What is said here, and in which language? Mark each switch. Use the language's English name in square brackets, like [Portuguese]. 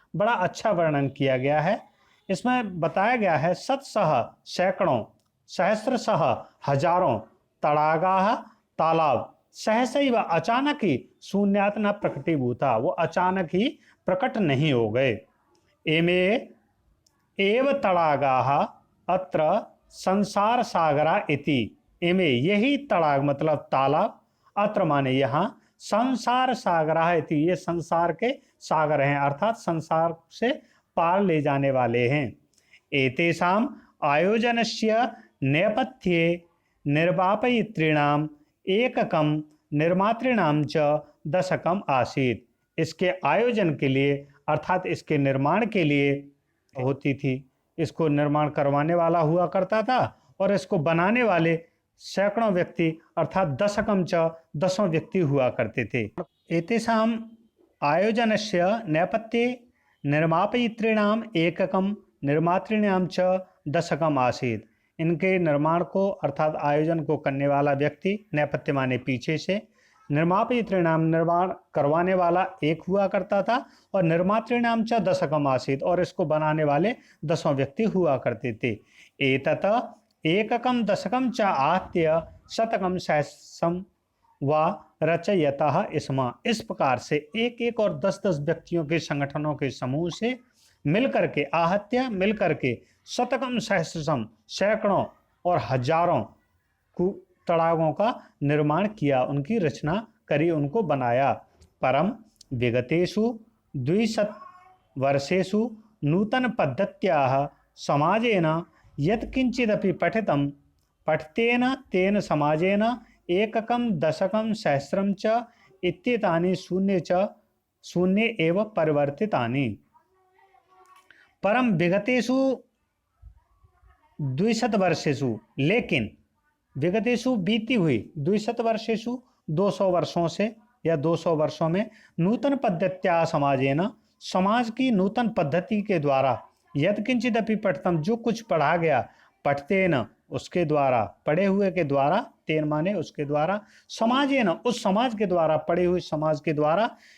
[Hindi] बड़ा अच्छा वर्णन किया गया है। इसमें बताया गया है शतशः सैकड़ों, सहस्रशः हजारों, तडागाः तालाब, सहसैव अचानक ही, [Sanskrit] शून्यात् न प्रकटीभूता [Hindi] वो अचानक ही प्रकट नहीं हो गए। [Sanskrit] एमे एव तडागाः अत्र संसार सागरा इति। [Hindi] इमे यही तड़ाग मतलब तालाब, अत्र माने यहाँ, [Sanskrit] संसार सागरा इति [Hindi] ये संसार के सागर हैं अर्थात संसार से पार ले जाने वाले हैं। [Sanskrit] एतेषाम् आयोजनस्य नेपथ्ये निर्वापयितॄणाम् एककं निर्मातॄणां च दशकम् आसीत्। [Hindi] इसके आयोजन के लिए अर्थात इसके निर्माण के लिए होती थी। इसको निर्माण करवाने वाला हुआ करता था और इसको बनाने वाले सैकड़ों व्यक्ति अर्थात दशकम च 10 व्यक्ति हुआ करते थे। [Sanskrit] एतेषाम् आयोजनस्य नेपथ्ये निर्मापयितॄणाम् एककं निर्मातॄणां च दशकम् आसीत्। [Hindi] इनके निर्माण को अर्थात आयोजन को करने वाला व्यक्ति, नेपथ्य माने पीछे से, निर्मापयितॄणाम निर्माण करवाने वाला एक हुआ करता था और [Sanskrit] निर्मातॄणाम च दशकम् आसीत् [Hindi] और इसको बनाने वाले 10 व्यक्ति हुआ करते थे। [Sanskrit] एतत् एककं दशकं च आहत्य शतकं सहस्रं व रचयतः स्म। [Hindi] इस प्रकार से एक एक और 10-10 व्यक्तियों के संगठनों के समूह से मिलकर के आहत्य मिलकर के शतकम सहस्रम सैकड़ों और हजारों तड़ागों का निर्माण किया, उनकी रचना करी, उनको बनाया। [Sanskrit] परम विगतेषु 200 वर्षेषु नूतन पद्धत्याः समाजेन यत्किंचिदपि पठितं पठितेन तेन समाजेन एककं दशकं सहस्रं च इत्येतानि शून्ये एव परिवर्तितानि। परम विगतेषु 200 वर्षेषु, [Hindi] लेकिन विगतेषु बीती हुई 200 वर्षेषु 200 वर्षों से या 200 वर्षों में नूतन पद्धत्या समाजेन समाज की नूतन पद्धति के द्वारा [Sanskrit] यत्किंचिदपि पठितम [Hindi] जो कुछ पढ़ा गया, पठतेन उसके द्वारा, पढ़े हुए के द्वारा, तेन माने उसके द्वारा, समाजेन उस समाज के द्वारा, पढ़े हुए समाज के द्वारा,